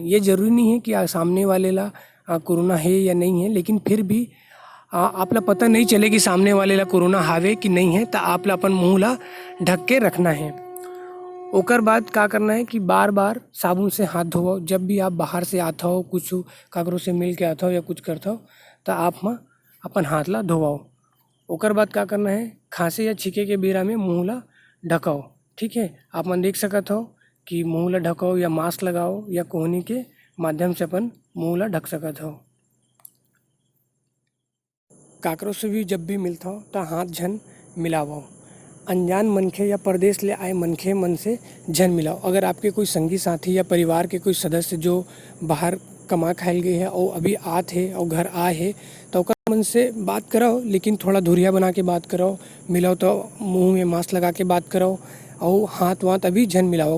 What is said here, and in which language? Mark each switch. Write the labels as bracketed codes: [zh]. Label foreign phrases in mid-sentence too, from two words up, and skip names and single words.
[hne] ये जरूरी नहीं है कि सामने वाले ला कोरोना है या नहीं है, लेकिन फिर भी आपला पता नहीं चले कि सामने वाले ला कोरोना हावे कि नहीं है, तो आपला अपन मुँह ला ढक के रखना है। ओकर बाद का करना है कि बार बार साबुन से हाथ धोओ। जब भी आप बाहर से आता हो, कुछ काकरो से मिल के आता हो या कुछ करता हो तो आप अपन हाथ ला धोवाओ। ओकर बाद का करना है, खांसी या छींके के बेरा में मुँह ला ढकाओ। ठीक है, आप मन देख सकत हो कि मुँह ला ढकाओ या मास्क लगाओ या कोहनी के माध्यम से अपन मुँह ला ढक सकत हो। काकरो से भी जब भी मिलता हो तो हाथ झन मिलाओ। अनजान मनखे या परदेश ले आए मनखे मन से झन मिलाओ। अगर आपके कोई संगी साथी या परिवार के कोई सदस्य जो बाहर कमा खायल गए है और अभी आत है और घर आए है तो मन से बात कराओ, लेकिन थोड़ा दूरिया बना के बात कराओ। मिलाओ तो मुंह में मास्क लगा के बात कराओ और हाथ वाथ अभी झन मिलाओ।